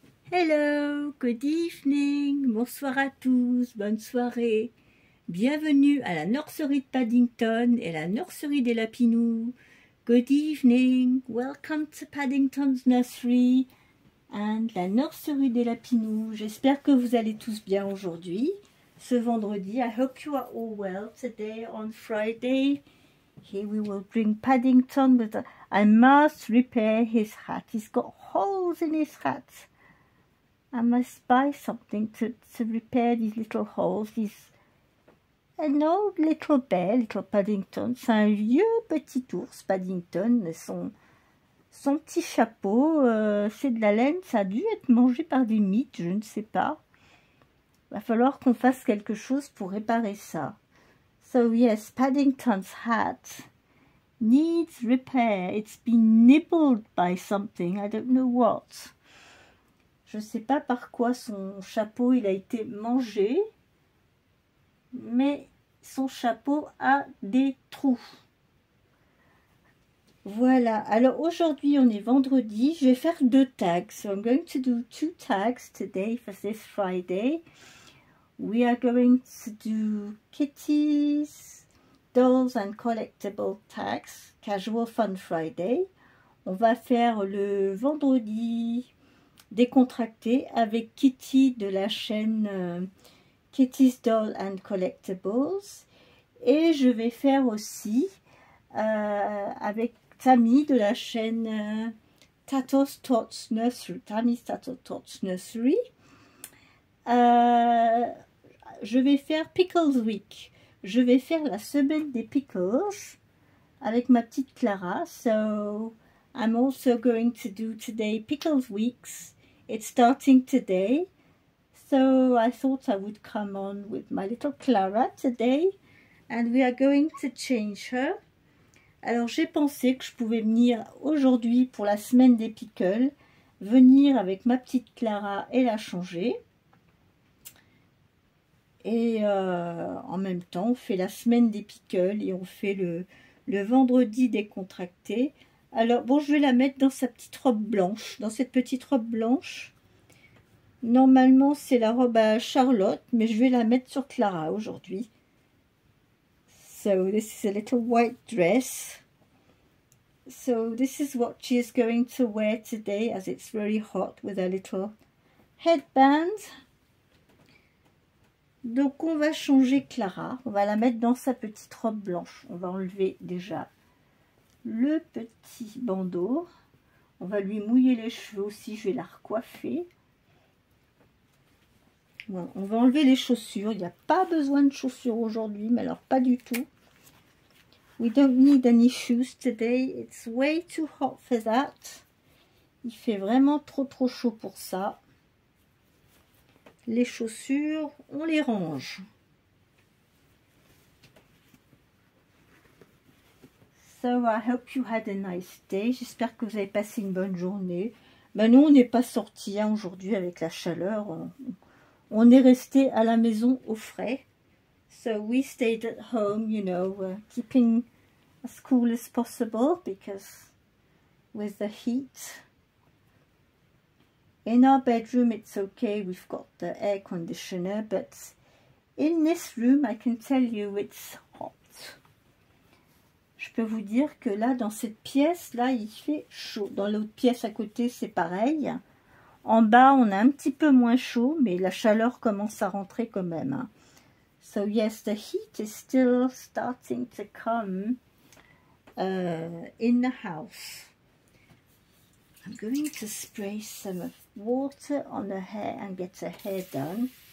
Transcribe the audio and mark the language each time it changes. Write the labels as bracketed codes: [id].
[en] Hello, good evening, [fr] bonsoir à tous, bonne soirée. Bienvenue à la nurserie de Paddington et la nurserie des Lapinous. [en] Good evening, welcome to Paddington's nursery and la nurserie des Lapinous. [fr] J'espère que vous allez tous bien aujourd'hui, ce vendredi. [en] I hope you are all well today on Friday. Here we will bring Paddington with I must repair his hat. He's got holes in his hat. I must buy something to repair these little holes. An old little bear, little Paddington. [fr] C'est un vieux petit ours, Paddington. Son petit chapeau, c'est de la laine. Ça a dû être mangé par des mites, je ne sais pas. Il va falloir qu'on fasse quelque chose pour réparer ça. [en] So yes, Paddington's hat needs repair. It's been nibbled by something. I don't know what. [fr] Je ne sais pas par quoi son chapeau il a été mangé, mais son chapeau a des trous. Voilà, alors aujourd'hui on est vendredi, je vais faire 2 tags. [en] So I'm going to do 2 tags today for this Friday. We are going to do kitties, dolls and collectible tags, Casual Fun Friday. [fr] On va faire le vendredi décontracté avec Kitty de la chaîne Kitty's Doll and Collectibles, et je vais faire aussi avec Tammy de la chaîne Tatos Tots Nursery, Tammy's Tatos Tots Nursery. Je vais faire Pickles Week, je vais faire la semaine des pickles avec ma petite Clara. [en] So I'm also going to do today Pickles Weeks. It's starting today, so I thought I would come on with my little Clara today, and we are going to change her. [fr] Alors j'ai pensé que je pouvais venir aujourd'hui pour la semaine des pickles, venir avec ma petite Clara et la changer. Et en même temps, on fait la semaine des pickles et on fait le vendredi décontracté. Alors, bon, je vais la mettre dans sa petite robe blanche, dans cette petite robe blanche. Normalement, c'est la robe à Charlotte, mais je vais la mettre sur Clara aujourd'hui. [en] So, this is a little white dress. So, this is what she is going to wear today, as it's very hot, with a little headband. [fr] Donc, on va changer Clara. On va la mettre dans sa petite robe blanche. On va enlever déjà le petit bandeau. On va lui mouiller les cheveux aussi, je vais la recoiffer. Bon, on va enlever les chaussures. Il n'y a pas besoin de chaussures aujourd'hui, mais alors pas du tout. [en] We don't need any shoes today. It's way too hot for that. [fr] Il fait vraiment trop chaud pour ça. Les chaussures, on les range. [en] So I hope you had a nice day. [fr] J'espère que vous avez passé une bonne journée. Ben nous, on n'est pas sortis hein, aujourd'hui avec la chaleur. On est resté à la maison au frais. [en] So we stayed at home, you know, keeping as cool as possible because with the heat. In our bedroom, it's okay. We've got the air conditioner, but in this room, I can tell you it's hot. [fr] Je peux vous dire que là, dans cette pièce, là, il fait chaud. Dans l'autre pièce à côté, c'est pareil. En bas, on a un petit peu moins chaud, mais la chaleur commence à rentrer quand même. Hein. [en] So yes, the heat is still starting to come in the house. I'm going to spray some water on her hair and get her hair done.